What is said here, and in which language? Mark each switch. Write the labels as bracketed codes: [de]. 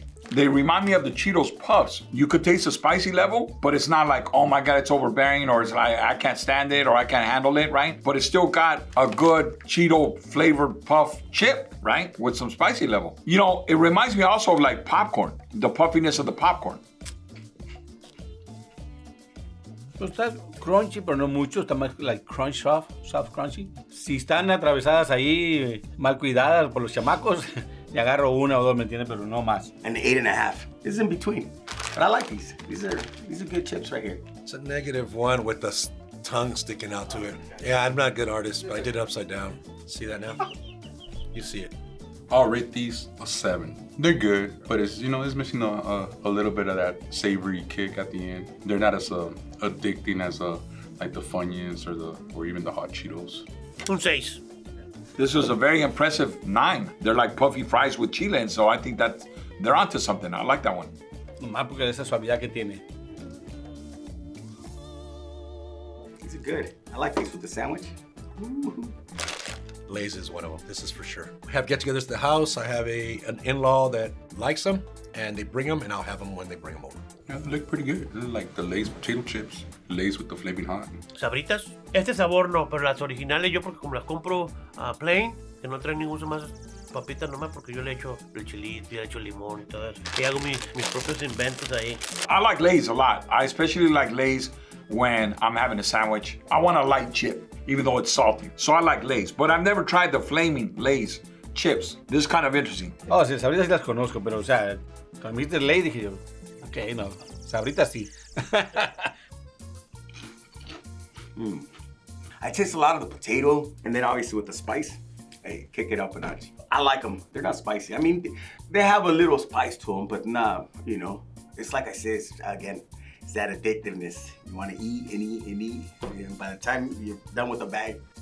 [en] They remind me of the Cheetos Puffs. You could taste the spicy level, but it's not like, oh my God, it's overbearing, or it's like, I can't stand it, or I can't handle it, right? But it's still got a good Cheeto flavored puff chip, right? With some spicy level. You know, it reminds me also of like popcorn, the puffiness of the popcorn. [es] Pues está crunchy, pero no mucho. Está más [en] like crunch soft crunchy. [es] Si están atravesadas ahí, mal cuidadas por los chamacos, le agarro una o dos, ¿me entiendes? Pero no más. [en] And the 8.5. This is in between. But I like these. These are good chips right here. It's a -1 with the tongue sticking out to it. Yeah, I'm not a good artist, but I did it upside down. See that now? You see it. I'll rate these a 7. They're good, but it's missing a little bit of that savory kick at the end. They're not as addicting as like the Funyuns or even the hot Cheetos. [es] Un 6. [en] This was a very impressive 9. They're like puffy fries with chile, and so I think that they're onto something. I like that one. [es] Nomás porque de esa suavidad que tiene. [en] These are good. I like these with the sandwich. Lay's is one of them. This is for sure. We have get-togethers at the house. I have an in-law that likes them, and they bring them, and I'll have them when they bring them over. Yeah, they look pretty good. They're like the Lay's potato chips, Lay's with the Flamin Hot. [es] ¿Sabritas? Este sabor no, pero las originales yo porque como las compro plain, que no traen ningún más papitas nomás, porque yo le echo el chilito, le echo limón y todo eso. Y hago mis propios inventos ahí. [en] I like Lay's a lot. I especially like Lay's when I'm having a sandwich. I want a light chip, even though it's salty. So I like Lay's, but I've never tried the Flaming Lay's chips. This is kind of interesting. [es] Oh, sí, sabritas sí las conozco, pero o sea, cuando me dijiste Lay dije yo, ok, no, sabritas sí. [en] I taste a lot of the potato, and then obviously with the spice, hey, kick it up a notch. I like them. They're not spicy. I mean, they have a little spice to them, but not, it's like I said, it's that addictiveness. You want to eat and eat and eat, and by the time you're done with the bag.